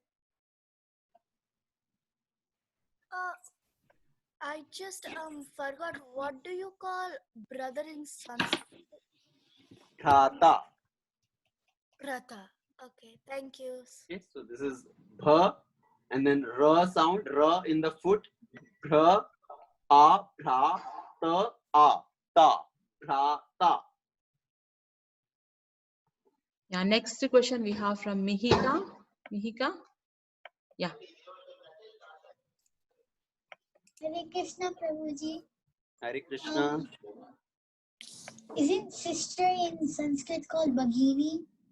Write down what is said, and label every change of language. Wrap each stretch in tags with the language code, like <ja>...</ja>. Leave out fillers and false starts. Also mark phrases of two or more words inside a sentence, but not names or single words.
<en>I just forgot, what do you call brother in Sanskrit? Bhrata. Brother. Okay, thank you. Okay, so this is bha And then ra sound, ra in the foot, bra, a, bra, ta, a, ta, bra, ta. Yeah, next question we have from Mihika. Mihika? Yeah. Hare Krishna Prabhuji. Hare Krishna. Isn't sister in Sanskrit called Bhagini?</en>